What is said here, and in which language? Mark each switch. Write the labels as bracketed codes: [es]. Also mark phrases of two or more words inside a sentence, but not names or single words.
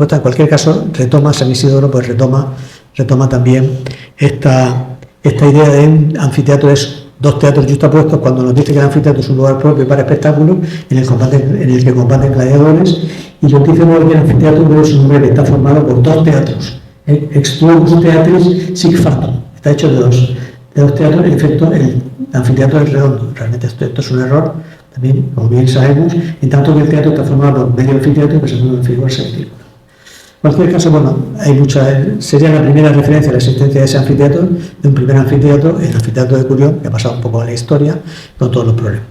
[es] En cualquier caso, retoma San Isidoro, pues retoma también esta idea de un anfiteatro es dos teatros justapuestos, cuando nos dice que el anfiteatro es un lugar propio para espectáculos en el que combaten gladiadores, y lo dice luego que el anfiteatro es un lugar que está formado por dos teatros, [la] ex duo teatris sic factum, [es] está hecho de dos teatros. En efecto, el anfiteatro es redondo. Realmente esto es un error, también, como bien sabemos, en tanto que el teatro está formado por medio anfiteatro que se llama en figura semicírculo. En cualquier caso, bueno, sería la primera referencia a la existencia de ese anfiteatro, de un primer anfiteatro, el anfiteatro de Curión, que ha pasado un poco a la historia, con todos los problemas.